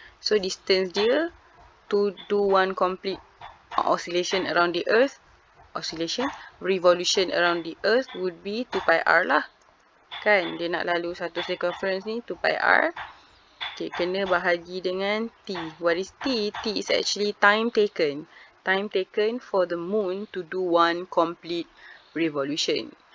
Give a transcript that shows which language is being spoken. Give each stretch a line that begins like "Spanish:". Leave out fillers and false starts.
English: So distance
Malay: dia
English: to do one complete oscillation around the earth, revolution around the earth would be 2 pi r
Malay: lah. Kan? Dia nak lalu satu circumference ni 2 pi r. Okay, kena bahagi dengan T.
English: What is T? T is actually time taken. Time taken for the moon to do one complete revolution.